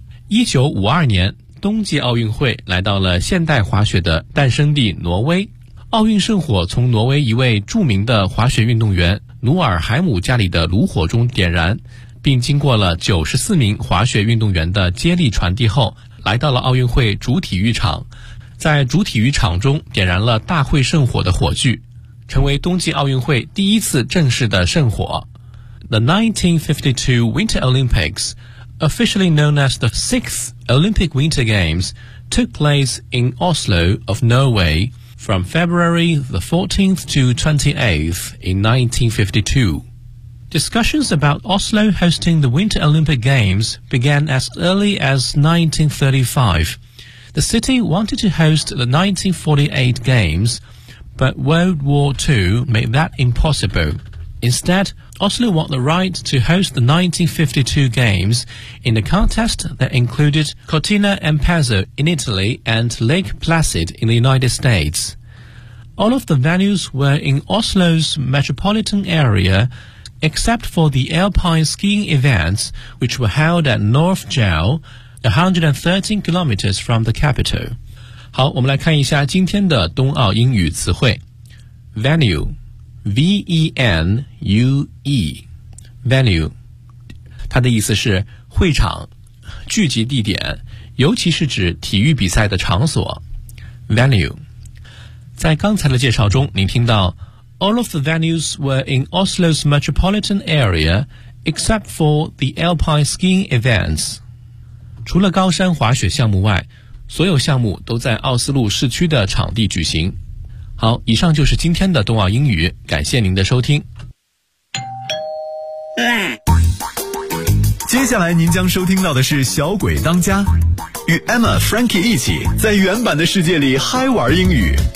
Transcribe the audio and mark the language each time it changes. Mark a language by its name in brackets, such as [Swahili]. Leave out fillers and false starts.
[Chinese] 1952年冬季奥运会来到了现代滑雪的诞生地挪威，奥运圣火从挪威一位著名的滑雪运动员努尔海姆家里的炉火中点燃，并经过了94名滑雪运动员的接力传递后，来到了奥运会主体育场，在主体育场中点燃了大会圣火的火炬，成为冬季奥运会第一次正式的圣火。 [English] The 1952 Winter Olympics, officially known as the 6th Olympic Winter Games, took place in Oslo of Norway from February the 14th to 28th in 1952. Discussions about Oslo hosting the Winter Olympic Games began as early as 1935. The city wanted to host the 1948 Games, but World War II made that impossible. Instead, Oslo won the right to host the 1952 Games in a contest that included Cortina d'Ampezzo in Italy and Lake Placid in the United States. All of the venues were in Oslo's metropolitan area,except for the alpine skiing events, which were held at Nordfjell, 113 kilometers from the capital. [Chinese] 好，我们来看一下今天的冬奥英语词汇。 Venue, V-E-N-U-E, venue, 它的意思是会场、聚集地点，尤其是指体育比赛的场所。 Venue, 在刚才的介绍中，您听到 [English] All of the venues were in Oslo's metropolitan area, except for the alpine skiing events. [Chinese] 除了高山滑雪项目外，所有项目都在奥斯陆市区的场地举行。好，以上就是今天的冬奥英语，感谢您的收听。接下来您将收听到的是小鬼当家，与 Emma Frankie 一起在原版的世界里嗨玩英语。